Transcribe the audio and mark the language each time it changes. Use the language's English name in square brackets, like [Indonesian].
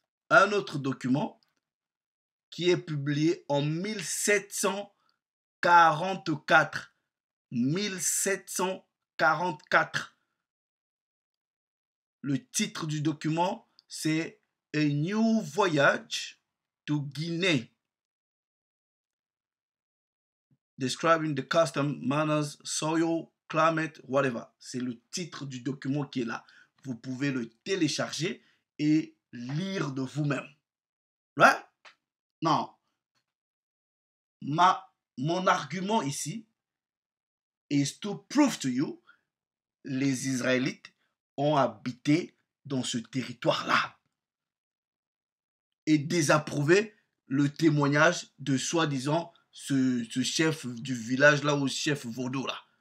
[French] Un autre document qui est publié en 1744. 1744. Le titre du document, c'est [English] A New Voyage to Guinea, describing the custom, manners, soil, climate, whatever. [French] C'est le titre du document qui est là. Vous pouvez le télécharger et lire de vous-même. Right? Non. Mon argument ici [English] is to prove to you, [French] les Israélites ont habité dans ce territoire-là et désapprouver le témoignage de soi-disant ce chef du village là ou chef vaudou là.